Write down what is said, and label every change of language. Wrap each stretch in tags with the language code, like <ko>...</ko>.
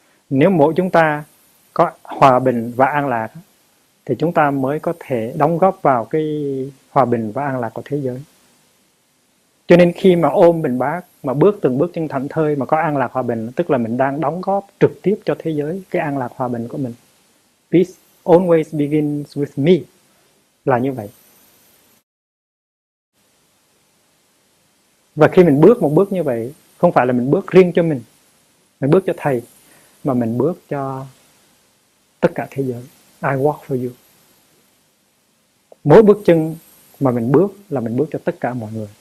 <vi>Nếu mỗi chúng ta có hòa bình và an lạc thì chúng ta mới có thể đóng góp vào cái hòa bình và an lạc của thế giới. Cho nên khi mà ôm bình bát, mà bước từng bước chân thảnh thơi mà có an lạc hòa bình, tức là mình đang đóng góp trực tiếp cho thế giới cái an lạc hòa bình của mình.</vi> <en>Peace always begins with me.</en> <vi>Là như vậy. Và khi mình bước một bước như vậy, không phải là mình bước riêng cho mình bước cho thầy, mà mình bước cho tất cả thế giới.</vi> <en>I walk for you.</en> <vi>Mỗi bước chân mà mình bước là mình bước cho tất cả mọi người.</vi>